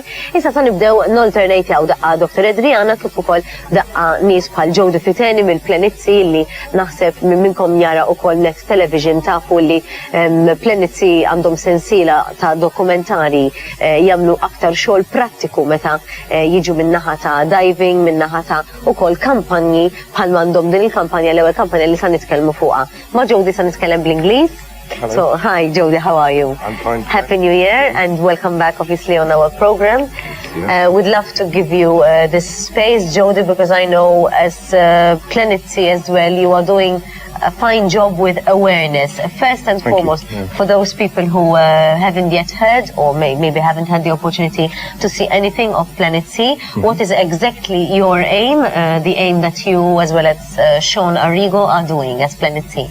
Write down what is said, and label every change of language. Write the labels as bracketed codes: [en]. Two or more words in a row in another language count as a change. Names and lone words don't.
[mt] Issa sa nibdew nolternate jew daqqa Dr. Adriana kif ukoll daqqa nies bħal Jody Fiteni mill-Planet Sea li naħseb minnkom jara ukoll net television tafu li Planet Sea għandhom sensiela ta' dokumentari jagħmlu aktar xogħol prattiku meta jiġu min-naħa ta' diving, min-naħa ta' ukoll kampanji bħal m'għandhom din il-kampanja l-ewwel kampanja li sa nitkellmu fuqha. Ma' Jody sa nitkellem bl-Ingliż. [en] Hello. So, hi Jody, how are you? I'm fine. Happy New Year and welcome back obviously on our program. We'd love to give you this space, Jody, because I know as Planet Sea as well, you are doing a fine job with awareness. First and foremost, for those people who haven't yet heard or maybe haven't had the opportunity to see anything of Planet Sea, what is exactly your aim, the aim that you as well as Shaun Arrigo are doing as Planet Sea?